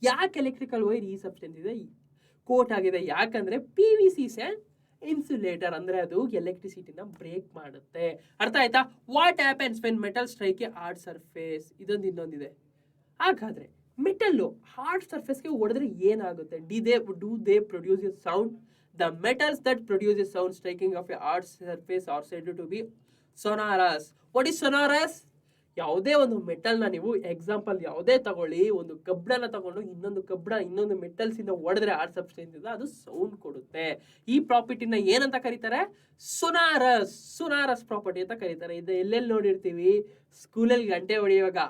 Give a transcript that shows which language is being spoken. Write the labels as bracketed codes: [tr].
[kn] ಯಾಕೆ electrical wire ಈ substance ಇದೆ ಕೋಟ್ ಆಗಿದೆ? ಯಾಕಂದ್ರೆ PVC ಇನ್ಸುಲೇಟರ್, ಅಂದ್ರೆ ಅದು ಎಲೆಕ್ಟ್ರಿಸಿಟಿನ ಬ್ರೇಕ್ ಮಾಡುತ್ತೆ. ಅರ್ಥ ಆಯ್ತಾ? [en] What happens when metal strike a hard surface? ಇನ್ನೊಂದಿದೆ. [kn] ಹಾಗಾದ್ರೆ ಮೆಟಲ್ಲು ಹಾರ್ಡ್ ಸರ್ಫೇಸ್ಗೆ ಹೊಡೆದ್ರೆ ಏನಾಗುತ್ತೆ? [en] Do they produce a sound? The metals that produce a sound striking of a hard surface are said to be sonorous. What is sonorous? [kn] ಯಾವುದೇ ಒಂದು ಮೆಟಲ್ನ ನೀವು example ಯಾವುದೇ ತಗೊಳ್ಳಿ, ಒಂದು ಕಬ್ಬಣನ ತಗೊಂಡು ಇನ್ನೊಂದು ಮೆಟಲ್ಸ್ ಇಂದ ಹೊಡೆದ್ರೆ ಹಾರ್ಡ್ ಸಬ್ಸ್ಟೆನ್ಸ್ ಇಂದ ಅದು ಸೌಂಡ್ ಕೊಡುತ್ತೆ. ಈ ಪ್ರಾಪರ್ಟಿನ ಏನಂತ ಕರೀತಾರೆ? ಸೊನಾರಸ್ ಪ್ರಾಪರ್ಟಿ ಅಂತ ಕರೀತಾರೆ. ಇದು ಎಲ್ಲೆಲ್ಲಿ ನೋಡಿರ್ತೀವಿ? ಸ್ಕೂಲಲ್ಲಿ ಗಂಟೆ ಹೊಡೆಯುವಾಗ.